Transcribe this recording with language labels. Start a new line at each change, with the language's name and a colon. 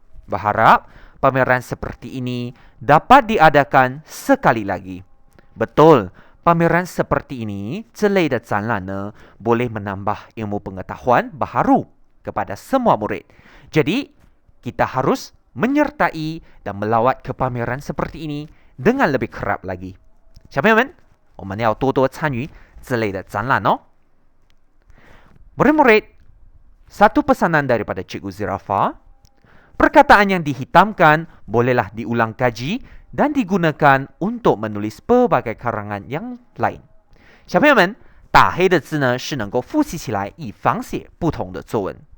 Malay: Berharap pameran seperti ini dapat diadakan sekali lagi. Betul, pameran seperti ini,
Chinese: 这类的展览呢,
Malay: boleh menambah ilmu pengetahuan baharu kepada semua murid. Jadi, kita harus menyertai dan melawat ke pameran seperti ini dengan lebih kerap lagi.
Chinese: 小朋友们，我们要多多参与这类的展览哦。
Malay: Murid-murid, satu pesanan daripada Cikgu Zirafa, perkataan yang dihitamkan bolehlah diulang kaji dan digunakan untuk menulis pelbagai karangan yang lain.
Chinese: 小朋友们，打黑的字呢是能够复习起来，以仿写不同的作文。